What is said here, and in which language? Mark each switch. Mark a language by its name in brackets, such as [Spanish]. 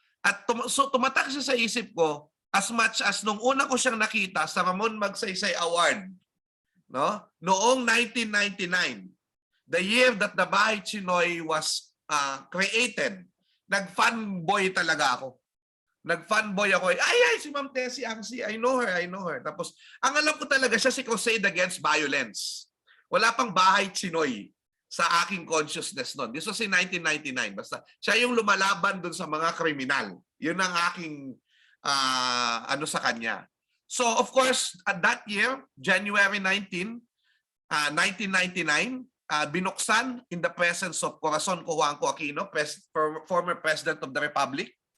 [Filipino] At tumatak siya sa isip ko [English] as much as [Filipino] nung una ko siyang nakita sa Ramon Magsaysay Award, no? [English] Noong 1999, the year that the Bahay Tsinoy was created, [Filipino] nag-fanboy talaga ako. Nag-fanboy ako. Ay, si Ma'am Tessie Angsi, [English] I know her. [Filipino] Tapos, ang alam ko talaga siya si Crusade Against Violence. Wala pang Bahay Tsinoy sa aking consciousness noon. [English] This was in 1999. [Filipino] Basta siya yung lumalaban dun sa mga kriminal. Yun ang aking ano sa kanya. [English] So of course, at that year, January 19, 1999, binuksan in the presence of Corazon Cojuangco Aquino, former President of the Republic.